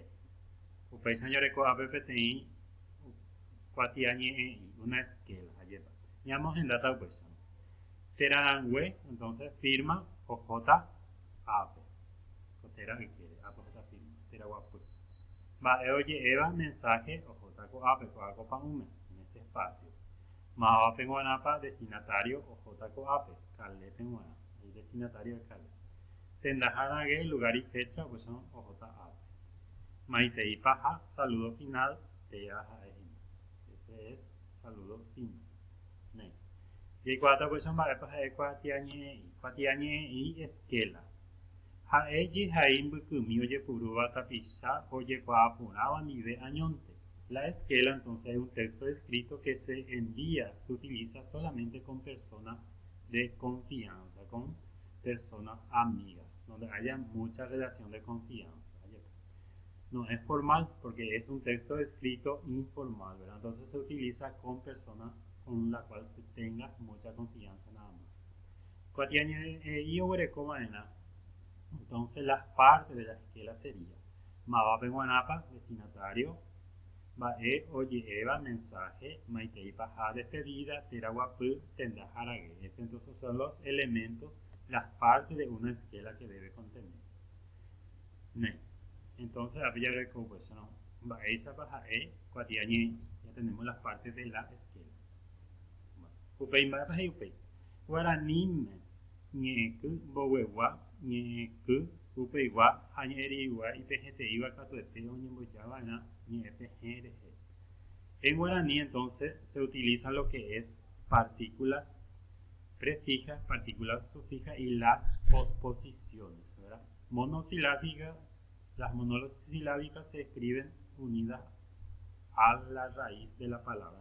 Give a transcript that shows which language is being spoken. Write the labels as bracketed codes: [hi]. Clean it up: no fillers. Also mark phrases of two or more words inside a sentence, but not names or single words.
[gn] Upéicha ndoreko'ápe peteĩ kuatiañe'ẽ'i [es] una esquela [gn] ajépa. Ñamohendata upéicha. Terarangue, entonces firma ojota ape. Kotera requiere ape ojota firma. Teraguapy. Mba'e oje'éva mensaje ojota ko'ápe ko'áko pa'ũme [es] en este espacio. [gn] Mávape g̃uarãpa destinatario ojota ko'ápe kalépe g̃uarã. [es] El destinatario es Calé. [gn] Tenda harangue, [es] lugar y fecha, pues son [gn] ojota ape. Maiteipa ha [es] saludo final [gn] tea ha'ehína. [es] Ese es saludo final. [gn] Ne. Jaikuaáta [es] pues son [gn] mba'épa ha'e kuatiañe'ẽ'i. Kuatiañe'ẽ'i esquela. Ha'e jehai mbykymi ojepurúva tapicha ojekuaa porãva ndive añónte. [es] La esquela entonces es un texto escrito que se envía, se utiliza solamente con personas de confianza, con personas amigas, donde haya mucha relación de confianza. No es formal porque es un texto escrito informal, ¿verdad? Entonces se utiliza con personas con las cuales tengas mucha confianza nada más. Entonces las partes de la esquela serían [gn] Mavape Guanapa, [es] destinatario, [gn] Bae oye'éva, [es] mensaje, [gn] Maiteipa ha [es] despedida, [gn] Teraguapy, tenda harague. [es] Entonces son los elementos, las partes de una esquela que debe contener. [gn] Ne. [es] Entonces, ya tenemos las partes de la esquela. [gn] Guaranime, ñe'ẽky, mboguegua, ñe'ẽky, upeigua, ha ñe'ẽrigua, ipehẽteíva katuete oñembojávarã ñe'ẽpehẽ rehe. [es] En guaraní, entonces, se utiliza lo que es partículas prefijas, partículas sufijas y las posposiciones, ¿verdad? Monosilábicas. Las monosilábicas se escriben unidas a la raíz de la palabra.